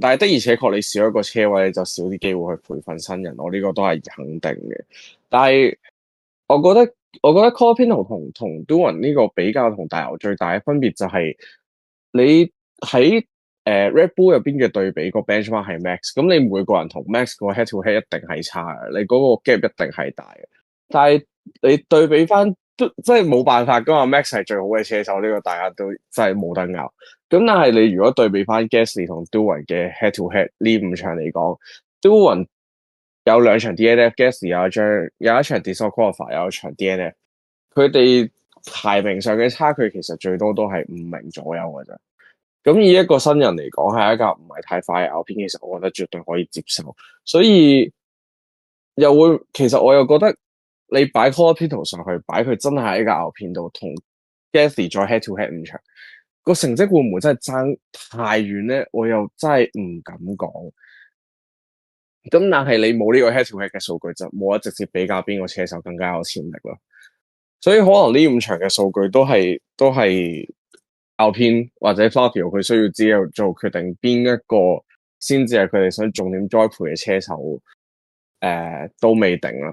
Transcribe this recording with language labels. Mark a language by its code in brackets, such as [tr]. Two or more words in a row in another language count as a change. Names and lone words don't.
[yue] 但係的而且確，你少一個車位，你就少啲機會去培訓新人，我呢個都係肯定嘅。但係我覺得 Colapinto 同 Doohan 呢個比較同大牛最大嘅分別就係你喺Red Bull 入邊嘅對比個 benchmark 係 Max，咁你每個人同 Max 個 [en] head to head [yue] 一定係差嘅，你嗰個 gap 一定係大嘅。但係你對比翻，即係冇辦法噶嘛。Max 係最好嘅車手，呢個大家都真係冇得拗。咁但係你如果對比翻 Gasly 同 Doohan 嘅 [en] head to head [yue] 呢5場嚟講，Doohan 有2場 DNF，Gasly 有一場 disqualify， 有一場 DNF， 佢哋排名上嘅差距其實最多都係5名左右嘅啫。咁以一個新人嚟講，係一架唔係太快嘅 Alpine，其實我覺得絕對可以接受。所以其實我又覺得你擺 Colapinto 上去，擺佢真係喺架 Alpine度，同 Gasly 再 [en] head to head [yue] 5 場，個成績會唔會真係爭太遠咧？我又真係唔敢講。咁但係你冇呢個 [en] head to head [yue] 嘅數據，就冇得直接比較邊個車手更加有潛力咯。所以可能呢5場嘅數據都係 Alpine 或者 Fabio 佢需要之後做決定，邊一個先至係佢哋想重點栽培嘅車手，都未定啦。